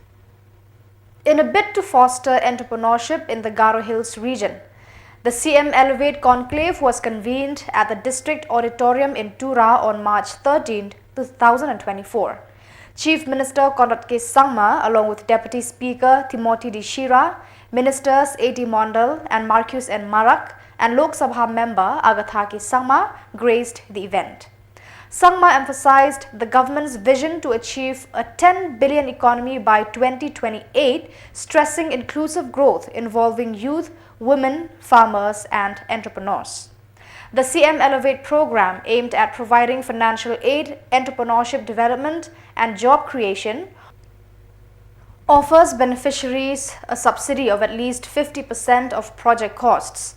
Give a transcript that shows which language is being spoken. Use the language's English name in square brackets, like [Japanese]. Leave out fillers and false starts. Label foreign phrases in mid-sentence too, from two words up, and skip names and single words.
[English] In a bid to foster entrepreneurship in the Garo Hills region, the CM Elevate Conclave was convened at the District Auditorium in Tura on March 13, 2024. Chief Minister Konrad K. Sangma, along with Deputy Speaker Timothy D. Shira, Ministers A.T. Mondal and Marcus N. Marak, and Lok Sabha member Agatha K. Sangma graced the event. Sangma emphasized the government's vision to achieve a 10 billion economy by 2028, stressing inclusive growth involving youth, women, farmers and entrepreneurs. The CM Elevate program, aimed at providing financial aid, entrepreneurship development and job creation, offers beneficiaries a subsidy of at least 50% of project costs.